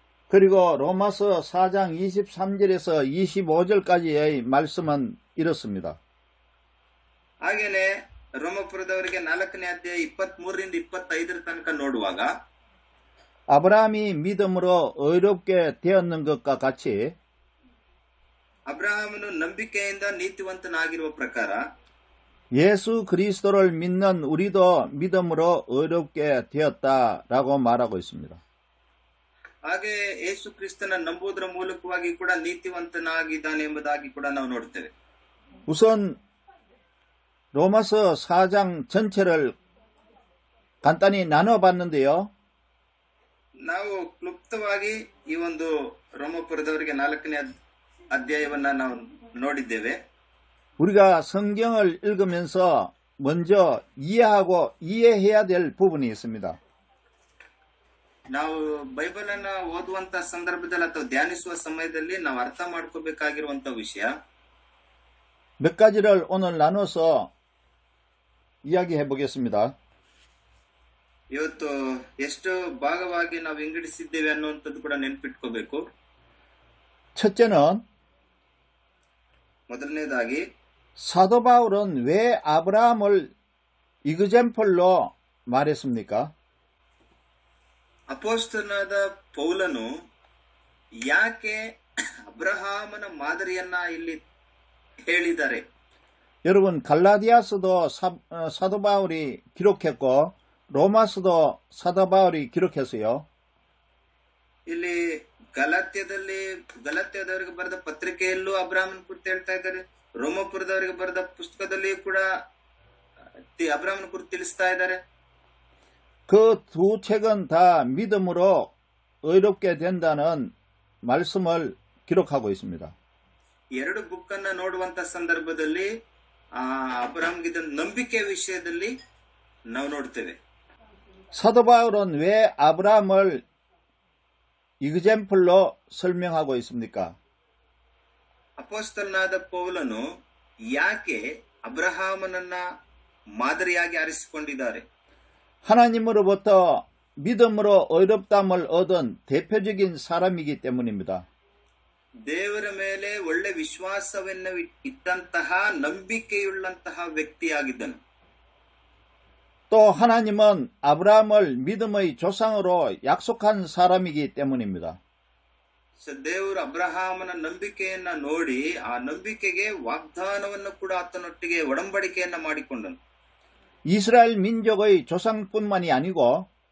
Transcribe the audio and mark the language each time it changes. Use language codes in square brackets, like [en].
[ko] 그리고 로마서 4장 23절에서 25절까지의 말씀은 이렇습니다. [kn] ಹಾಗೇನೆ ರೋಮಪುರದವರಿಗೆ 4ನೇ ಅಧ್ಯಾಯ 23ರಿಂದ 25ರ ತನಕ ನೋಡುವಾಗ [ko] 아브라함이 믿음으로 의롭게 되었는 것과 같이 [kn] ಅಬ್ರಹಾಮನು ನಂಬಿಕೆಯಿಂದ ನೀತಿವಂತನಾಗಿರುವ ಪ್ರಕಾರ [ko] 예수 그리스도를 믿는 우리도 믿음으로 의롭게 되었다라고 말하고 있습니다. [kn] ಹಾಗೆ ಯೇಸು ಕ್ರಿಸ್ತನ ನಂಬುವುದರ ಮೂಲಕವಾಗಿ ಕೂಡ ನೀತಿವಂತನಾಗಿದ್ದಾನೆ ಎಂಬುದಾಗಿ ಕೂಡ ನಾವು ನೋಡ್ತೇವೆ. [ko] 우선 로마서 4장 전체를 간단히 나눠봤는데요. [kn] ನಾವು ಕ್ಲುಪ್ತವಾಗಿ ಈ ಒಂದು ರೋಮಪುರದವರಿಗೆ 4ನೇ ಅಧ್ಯಾಯವನ್ನ ನಾವು ನೋಡಿದ್ದೇವೆ. [ko] 우리가 성경을 읽으면서 먼저 이해하고 이해해야 될 부분이 있습니다. [kn] ನಾವು ಬೈಬಲ್ ಅನ್ನ ಓದುವಂತ ಸಂದರ್ಭದಲ್ಲಿ ಅಥವಾ ಧ್ಯಾನಿಸುವ ಸಮಯದಲ್ಲಿ ನಾವು ಅರ್ಥ ಮಾಡ್ಕೋಬೇಕಾಗಿರುವಂತ ವಿಷಯ [ko] 몇 가지를 오늘 나눠서 이야기해 보겠습니다. [kn] ಇವತ್ತು ಎಷ್ಟು ಭಾಗವಾಗಿ ನಾವು ವಿಂಗಡಿಸಿದ್ದೇವೆ ಅನ್ನುವಂಥದ್ದು ಕೂಡ ನೆನಪಿಟ್ಕೋಬೇಕು. [ko] 첫째는 [kn] ಮೊದಲನೇದಾಗಿ [ko] 사도 바울은 왜 아브라함을 이그젠플로 말했습니까? [kn] ಅಪೊಸ್ತಲನಾದ ಪೌಲನು ಯಾಕೆ ಅಬ್ರಹಾಮನ ಮಾದರಿಯನ್ನ ಇಲ್ಲಿ ಹೇಳಿದ್ದಾರೆ? [ko] 여러분 갈라디아서도 사도 바울이 기록했고 로마서도 사도 바울이 기록했어요. [kn] ಇಲ್ಲಿ ಗಲಾತ್ಯದವರಿಗೆ ಬರೆದ ಪತ್ರಿಕೆಯಲ್ಲೂ ಅಬ್ರಾಹ್ಮನ್ ಕುರಿತು ಹೇಳ್ತಾ ಇದ್ದಾರೆ. ರೋಮಪುರದವರಿಗೆ ಬರೆದ ಪುಸ್ತಕದಲ್ಲಿಯೂ ಕೂಡ ಅಬ್ರಾಹ್ಮನ್ ಕುರಿತು ತಿಳಿಸ್ತಾ ಇದ್ದಾರೆ. [ko] 그 두 책은 다 믿음으로 의롭게 된다는 말씀을 기록하고 있습니다. [kn] ಎರಡು ಬುಕ್ ಅನ್ನ ನೋಡುವಂತ ಸಂದರ್ಭದಲ್ಲಿ ಅಬ್ರಾಹ್ಮಗಿದ್ದ ನಂಬಿಕೆ ವಿಷಯದಲ್ಲಿ ನಾವು ನೋಡ್ತೇವೆ. [ko] 사도 바울은 왜 아브라함을 이그젠플로 설명하고 있습니까? [kn] ಅಪೊಸ್ತಲನಾದ ಪೌಲನು ಯಾಕೆ ಅಬ್ರಹಾಮನನ್ನ ಮಾದರಿಯಾಗಿ ಆರಿಸಿಕೊಂಡಿದ್ದಾರೆ? [ko] 하나님으로부터 믿음으로 의롭다함을 얻은 대표적인 사람이기 때문입니다. [kn] ದೇವರ ಮೇಲೆ ಒಳ್ಳೆ ವಿಶ್ವಾಸವನ್ನು ಇಟ್ಟಂತಹ ನಂಬಿಕೆಯುಳ್ಳಂತಹ ವ್ಯಕ್ತಿಯಾಗಿದ್ದನು. [ko] 또 하나님은 아브라함을 믿음의 조상으로 약속한 사람이기 때문입니다. [kn] ದೇವರು ಅಬ್ರಹಾಮನ ನಂಬಿಕೆಯನ್ನ ನೋಡಿ ಆ ನಂಬಿಕೆಗೆ ವಾಗ್ದಾನವನ್ನು ಕೂಡ ಆತನೊಟ್ಟಿಗೆ ಒಡಂಬಡಿಕೆಯನ್ನ ಮಾಡಿಕೊಂಡನು. [ko] 이스라엘 민족의 조상뿐만이 아니고